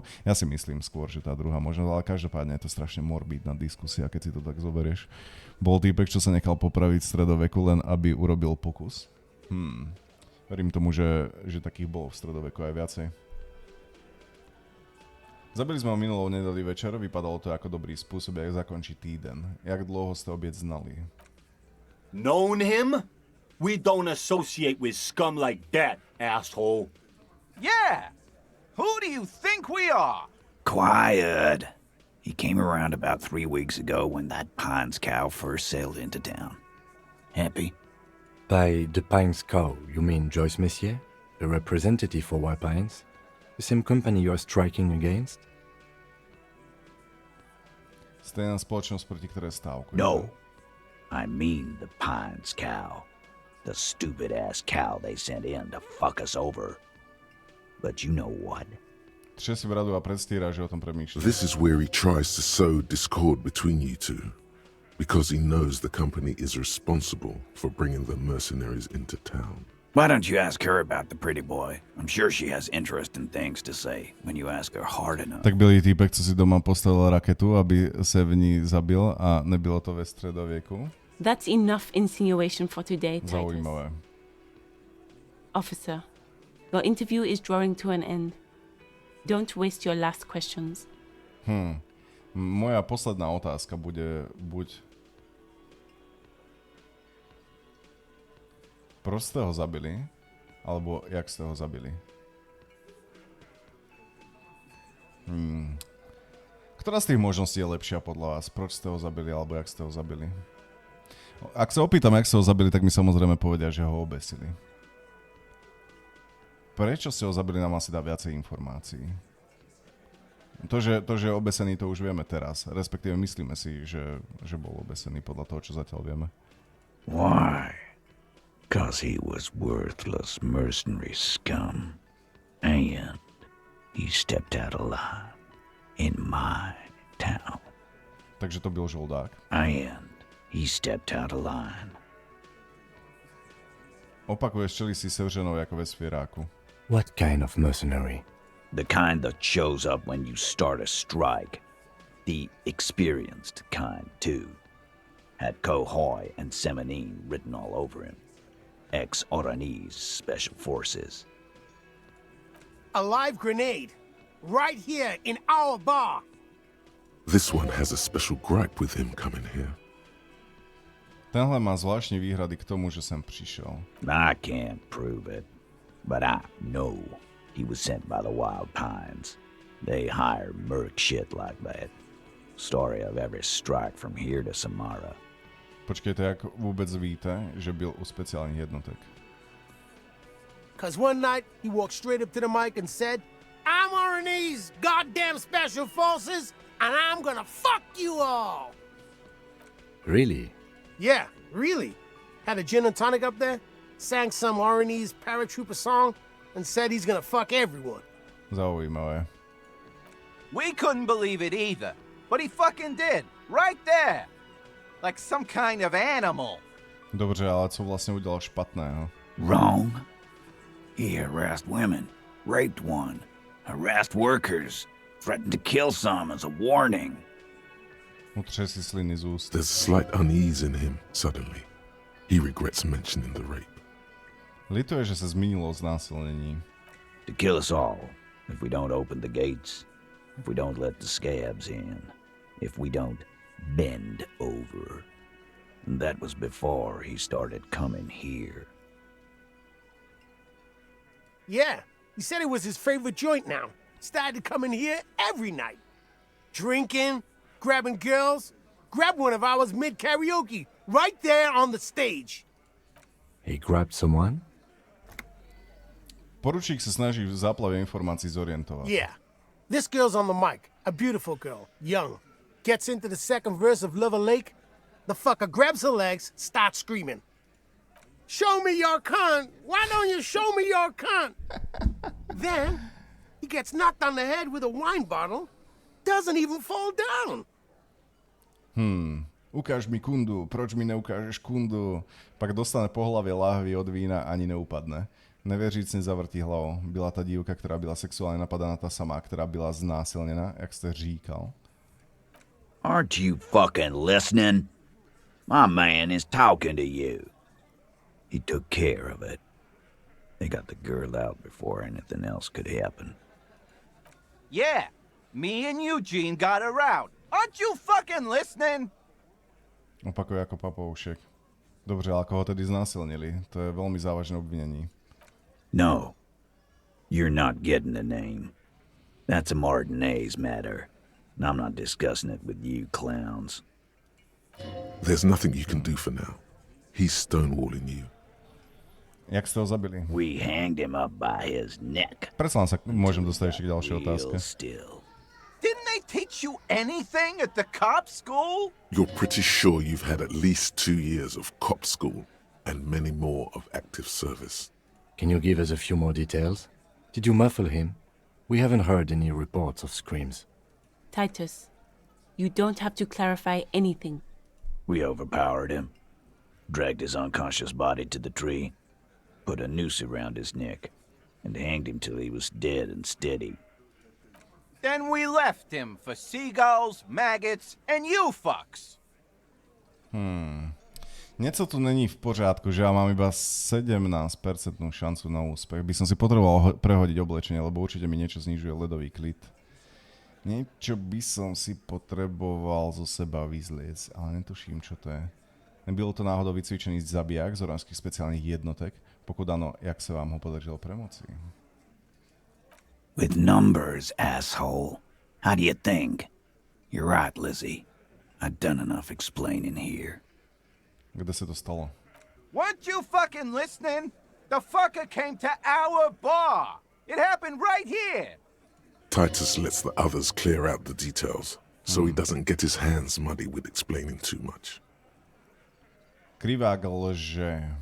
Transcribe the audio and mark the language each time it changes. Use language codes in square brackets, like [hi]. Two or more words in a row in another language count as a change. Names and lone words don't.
[sk] Ja si myslím skôr, že tá druhá možnosť, ale každopádne je to strašne morbidná diskusia, keď si to tak zoberieš. Bol týpek, čo sa nechal popraviť v stredoveku, len aby urobil pokus. Verím tomu, že takých bolo v stredoveku aj viacej. [cs] Zabili sme ho minulou nedeli večer, vypadalo to ako dobrý spôsob, jak zakončiť týden. Jak dlouho ste obiec znali? [en] Known him? We don't associate with scum like that, asshole. Yeah! Who do you think we are? Quiet. He came around about 3 weeks ago when that Pines cow first sailed into town. Happy? By the Pines cow, you mean Joyce Messier, a representative for White Pines? The same company you are striking against? [sk] Stejná spoločnosť, proti ktorej stávku. [en] No. I mean the Pines cow. The stupid-ass cow they sent in to fuck us over. But you know what? [sk] Tře si v radu a predstiera, že o tom premýšľa. [en] This is where he tries to sow discord between you two. because he knows the company is responsible for bringing the mercenaries into town. Why don't you ask her about the pretty boy? I'm sure she has interesting things to say when you ask her hard enough. [cs] Tak byli týpek, co si doma postavil raketu, aby se v ní zabil a nebylo to ve středověku. [en] That's enough insinuation for today, Titus. [sk] Zaujímavé. [en] Officer, your interview is drawing to an end. Don't waste your last questions. [sk] Moja posledná otázka bude buď proč ste ho zabili, alebo jak ste ho zabili. Ktorá z tých možností je lepšia podľa vás? Proč ste ho zabili, alebo jak ste ho zabili? Ak sa opýtam, jak ste ho zabili, tak mi samozrejme povedia, že ho obesili. Prečo ste ho zabili, nám asi dá viacej informácií. To, že je obesený, to už vieme teraz. Respektíve myslíme si, že bol obesený podľa toho, čo zatiaľ vieme. [en] Why? 'Cause he was worthless mercenary scum. And he stepped out of line in my town. [cs] Takže to byl žoldák. [en] And he stepped out of line. [cs] Opakuješ čeli si sevřenou jako ve sfěráku. [en] What kind of mercenary? The kind that shows up when you start a strike. The experienced kind, too. Had Kohoy and Semenine written all over him. Ex-Oranese Special Forces. A live grenade. Right here in our bar. This one has a special gripe with him coming here. Tenhle má zvláštní výhrady k tomu, že sem přišel. I can't prove it, but I know he was sent by the Wild Pines. They hire merc shit like that. Story of every strike from here to Samara. [cs] Počkejte, jak vůbec víte, že byl u speciálních jednotek? [en] 'Cause one night he walked straight up to the mic and said, "I'm Oranese goddamn Special Forces, and I'm gonna fuck you all." Really? Yeah, really. Had a gin and tonic up there, sang some Oranese paratrooper song, and said he's gonna fuck everyone. [sk] Zaujímavé. [en] We couldn't believe it either, but he fucking did, right there. Like some kind of animal. [cs] Dobře, ale co vlastně udělal špatného? [en] Wrong. He harassed women, raped one, harassed workers, threatened to kill some as a warning. [cs] Utře si sliny z úst. [en] There's slight unease in him suddenly. He regrets mentioning the rape. [cs] Lituje, že se zmínilo znásilnění. [en] To kill us all, if we don't open the gates, if we don't let the scabs in, if we don't bend over. And that was before he started coming here. Yeah, he said it was his favorite joint now. Started coming here every night. Drinking, grabbing girls. Grabbed one of ours mid-karaoke, right there on the stage. He grabbed someone? [cs] Poručík se snaží v záplavě informací zorientovat. [en] Yeah. This girl's on the mic. A beautiful girl. Young. Gets into the second verse of Lover Lake. The fucker grabs her legs, starts screaming. "Show me your cunt! Why don't you show me your cunt?" Then, he gets knocked on the head with a wine bottle. Doesn't even fall down. [cs] Ukáž mi kundu, proč mi neukážeš kundu? Pak dostane po hlavě láhvy od vína, ani neupadne. Nevěřícně zavrtí hlavou. Byla ta dívka, která byla sexuálně napadána, ta samá, která byla znásilněna, jak jste říkal. [en] Aren't you fucking listening? My man is talking to you. He took care of it. They got the girl out before anything else could happen. Yeah, me and Eugene got her out. Aren't you fucking listening? [cs] Opakuje jako papoušek. Dobře, ale koho tedy znásilnili? To je velmi závažné obvinění. [en] No, you're not getting the name. That's a Martinez matter. And I'm not discussing it with you clowns. There's nothing you can do for now. He's stonewalling you. [cs] Jak jste ho zabili? [en] We hanged him up by his neck. [sk] Predsa len sa môžem dostať ešte k ďalšej otázke. [en] Still. Didn't they teach you anything at the cop school? You're pretty sure you've had at least 2 years of cop school and many more of active service. Can you give us a few more details? Did you muffle him? We haven't heard any reports of screams. Titus, you don't have to clarify anything. We overpowered him, dragged his unconscious body to the tree, put a noose around his neck, and hanged him till he was dead and steady. Then we left him for seagulls, maggots, and you fucks. [sk] Niečo tu není v poriadku, že ja mám iba 17% šancu na úspech. By som si potreboval prehodiť oblečenie, lebo určite mi niečo znižuje ledový klid. Niečo by som si potreboval zo seba vyzliec, ale netuším, čo to je. [cs] Nebylo to náhodou vycvičený zabiják z oranských speciálnych jednotek? [sk] Pokud áno, jak sa vám ho podarilo premoci? [en] With numbers, asshole. How do you think? You're right, Lizzie. I've done enough explaining here. [sk] Kde sa to stalo? [en] Weren't you fucking listening? The fucker came to our bar. It happened right here. Titus lets the others clear out the details, so he doesn't get his hands muddy with explaining too much. [cs] Krivák lže.